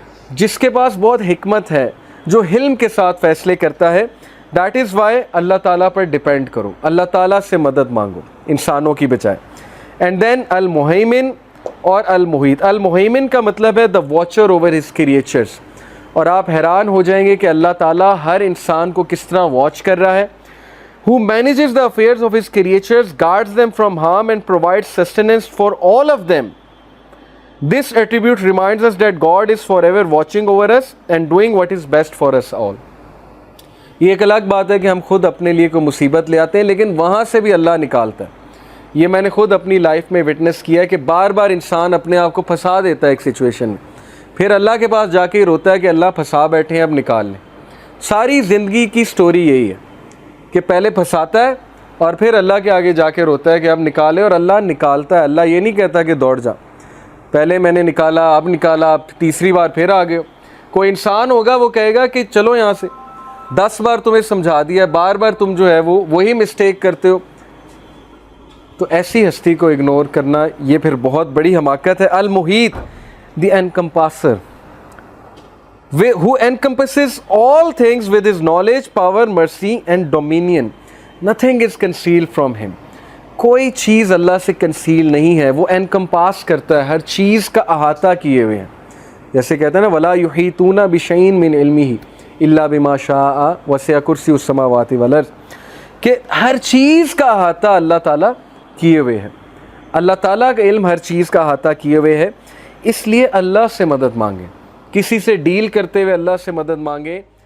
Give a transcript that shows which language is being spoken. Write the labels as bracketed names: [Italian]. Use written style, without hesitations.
[Urdu] جس کے پاس بہت حکمت ہے، جو حلم کے ساتھ فیصلے کرتا ہے۔ دیٹ از وائی اللہ تعالیٰ پر ڈیپینڈ کرو، اللہ تعالیٰ سے مدد مانگو انسانوں کی بجائے۔ اینڈ دین المہیمن اور المحیط۔ المہیمن کا مطلب ہے دا واچر اوور ہز کریچرز، اور آپ حیران ہو جائیں گے کہ اللہ تعالیٰ ہر انسان کو کس طرح واچ کر رہا ہے۔ [English] who manages the affairs of his creatures, guards them from harm and provides sustenance for all of them. This attribute reminds us that God is forever watching over us and doing what is best for us all. [Urdu] یہ ایک الگ بات ہے کہ ہم خود اپنے لیے کوئی مصیبت لے آتے ہیں، لیکن وہاں سے بھی اللہ نکالتا ہے۔ یہ میں نے خود اپنی لائف میں وٹنس کیا ہے کہ بار بار انسان اپنے آپ کو پھنسا دیتا ہے ایک سچویشن میں، پھر اللہ کے پاس جا کے روتا ہے کہ اللہ پھنسا بیٹھے ہیں، اب نکال لیں۔ ساری زندگی کی سٹوری یہی ہے کہ پہلے پھنساتا ہے اور پھر اللہ کے آگے جا کے روتا ہے کہ اب نکالے، اور اللہ نکالتا ہے۔ اللہ یہ نہیں کہتا کہ دوڑ جا، پہلے میں نے نکالا، اب نکالا، اب تیسری بار پھر آ گئے۔ کوئی انسان ہوگا وہ کہے گا کہ چلو یہاں سے، 10 بار تمہیں سمجھا دیا، بار بار تم جو ہے وہی مسٹیک کرتے ہو۔ تو ایسی ہستی کو اگنور کرنا یہ پھر بہت بڑی حماقت ہے۔ المحیط دی انکمپاسر، [English] who encompasses all things with his knowledge, power, mercy and dominion. Nothing is concealed from him. [Urdu] کوئی چیز اللہ سے کنسیل نہیں ہے، وہ انکمپاس کرتا ہے، ہر چیز کا احاطہ کیے ہوئے ہیں۔ جیسے کہتے ہیں نا [Arabic] وَلَا يُحِيطُونَ بِشَيْءٍ مِّنْ عِلْمِهِ إِلَّا بِمَا شَاءَ وَسِعَ كُرْسِيُّهُ السَّمَاوَاتِ وَالْأَرْضِ، [Urdu] کہ ہر چیز کا احاطہ اللہ تعالیٰ کیے ہوئے ہے۔ اللہ تعالیٰ کا علم ہر چیز کا احاطہ کیے ہوئے ہے، اس لیے اللہ سے مدد مانگیں، کسی سے ڈیل کرتے ہوئے اللہ سے مدد مانگیں۔